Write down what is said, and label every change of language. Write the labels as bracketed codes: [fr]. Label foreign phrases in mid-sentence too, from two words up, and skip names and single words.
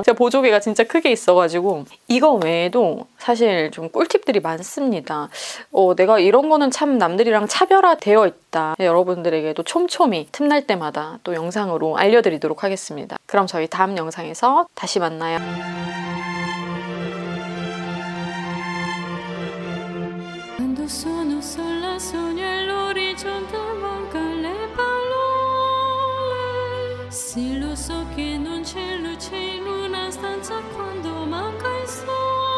[ko] 제 보조개가 진짜 크게 있어가지고 이거 외에도 사실 좀 꿀팁들이 많습니다. 내가 이런 거는 참 남들이랑 차별화되어 있다. 여러분들에게도 촘촘히 틈날 때마다 또 영상으로 알려드리도록 하겠습니다. 그럼 저희 다음 영상에서 다시 만나요. [it] Quando sono sola sogno all'orizzonte mancano le parole. Sì, lo so che non c'è luce in una stanza quando manca il sole.